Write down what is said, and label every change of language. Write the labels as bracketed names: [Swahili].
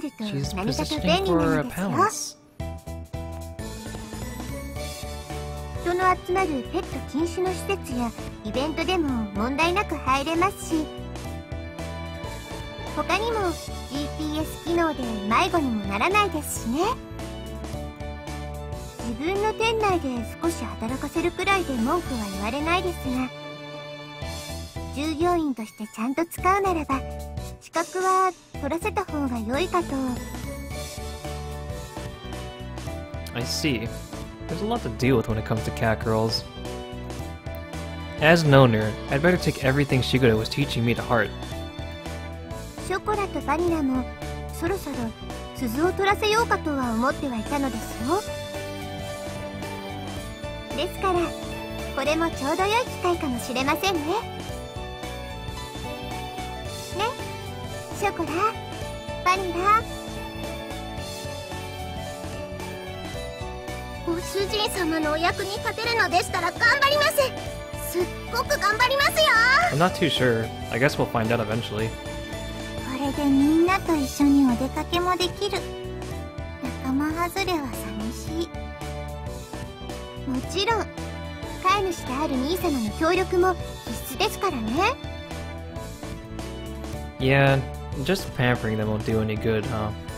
[English] She's positioning for a pounce. [Japanese] 人の集まるペット禁止の施設やイベントでも問題なく入れますし、他にも GPS 機能で迷子にもならないですしね。自分の店内で少し働かせるくらいで文句は言われないですが、従業員としてちゃんと使うならば資格は取らせた方が良いかと。 [English] I see. There's a lot to deal with when it comes to cat girls. As an owner, I'd better take everything Shiguda was teaching me to heart. [Japanese] ショコラとバニラもそろそろ鈴を取らせようかとは思ってはいたのですよ。ですからこれもちょうど良い機会かもしれませんね。ね、ショコラ、バニラ。ご主人様のお役に立てるのでしたら頑張ります。すっごく頑張りますよ。 [English] I'm not too sure. I guess we'll find out eventually. [Japanese] これでみんなと一緒にお出かけもできる。仲間外れは寂しい。もちろん飼い主である兄様の協力も必須ですからね。 [English] Yeah, just pampering them won't do any good, huh?